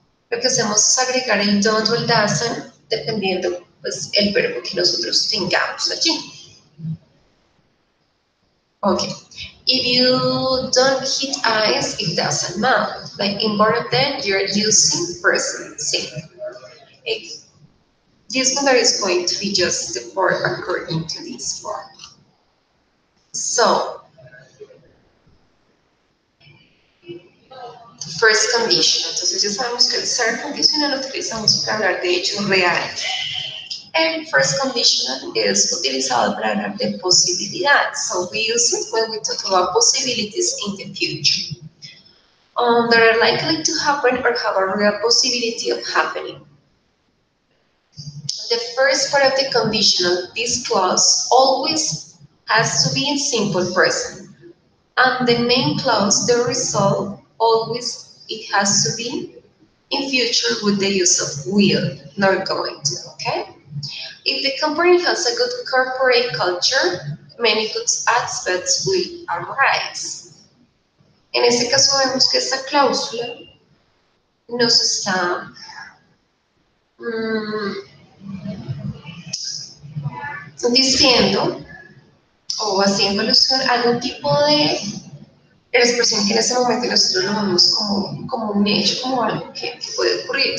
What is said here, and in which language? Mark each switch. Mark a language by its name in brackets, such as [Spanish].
[Spanish] Lo que hacemos es agregar el don't o el doesn't, dependiendo pues, el verbo que nosotros tengamos allí. [English] Okay. If you don't heat ice, it doesn't melt. Like in both of them, you're using present simple. This one is going to be just the form according to this form. So, first condition. [Spanish] Entonces ya sabemos que el ser condicional lo utilizamos para hablar de hechos reales. El first conditional es utilizado para hablar de posibilidades. [English] So we use it when we talk about possibilities in the future. That are likely to happen or have a real possibility of happening. The first part of the conditional, this clause, always has to be in simple present. And the main clause, the result, always it has to be in future with the use of will, not going to, okay? If the company has a good corporate culture, many good aspects will arise. [Spanish] En este caso vemos que esta cláusula nos está diciendo o haciendo alusión a algún tipo de expresión que en este momento nosotros lo vemos como un hecho, como algo que puede ocurrir.